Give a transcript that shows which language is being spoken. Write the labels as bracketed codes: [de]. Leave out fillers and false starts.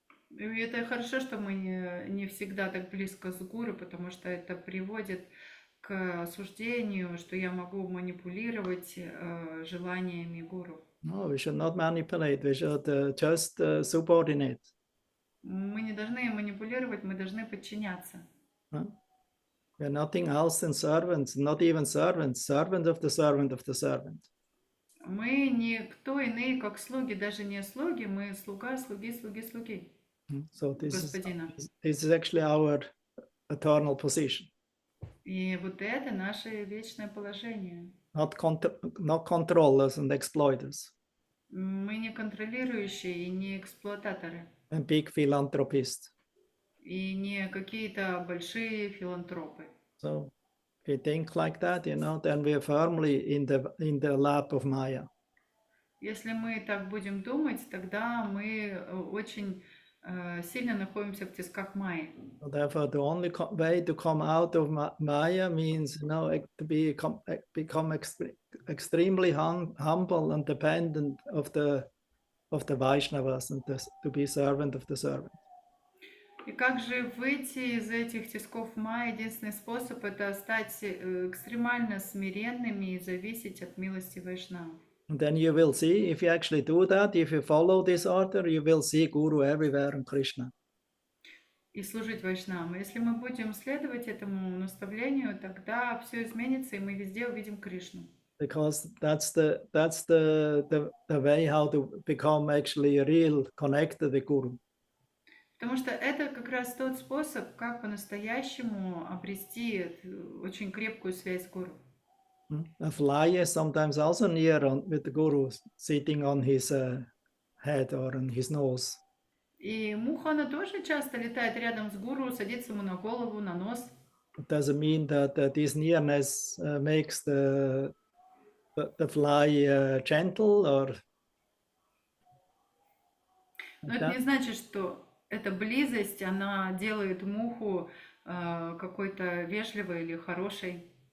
[ru] И это хорошо, что мы не всегда так близко с Гуру, потому что это приводит к к осуждению, что я могу манипулировать желаниями гуру. [en] No, we should not manipulate. We should just subordinate. [ru] Мы не должны манипулировать, мы должны подчиняться. Huh? [en] We are nothing else than servants, not even servants, servant of the servant of the servant. [ru] Мы никто иные, как слуги, даже не слуги, мы слуга, слуги, слуги, слуги [en] So this [ru] Господина. [en] is actually our eternal position. [ru] И вот это наше вечное положение. [en] Not controllers and exploiters [ru] Мы не контролирующие и не эксплуататоры, [en] and big philanthropists. [ru] и не какие-то большие филантропы. [en] So if we think like that, then we are firmly in the lap of Maya. [ru] Если мы так будем думать, тогда мы очень сильно находимся в тисках Майи. [en] So therefore, the only way to come out of Maya means, to become extremely humble and dependent of the Vaishnavas and to be servant of the servant. [ru] И как же выйти из этих тисков Майи? Единственный способ — это стать экстремально смиренными и зависеть от милости Вайшнавов. [en] And then you will see, if you actually do that, if you follow this order, you will see Guru everywhere and Krishna. [ru] И служить Вайшнавам. Если мы будем следовать этому наставлению, тогда все изменится, и мы везде увидим Кришну. [en] Because that's the way how to become actually real connected with Guru. [ru] Потому что это как раз тот способ, как по-настоящему обрести очень крепкую связь с Гуру. [en] A fly is sometimes also near with the Guru, sitting on his head or on his nose. [ru] И муха, она тоже часто летает рядом с гуру, садится ему на голову, на нос. [en] It doesn't mean that this nearness makes the fly gentle or. [ru] Но это не значит, что эта близость, она делает муху какой-то вежливой или хорошей.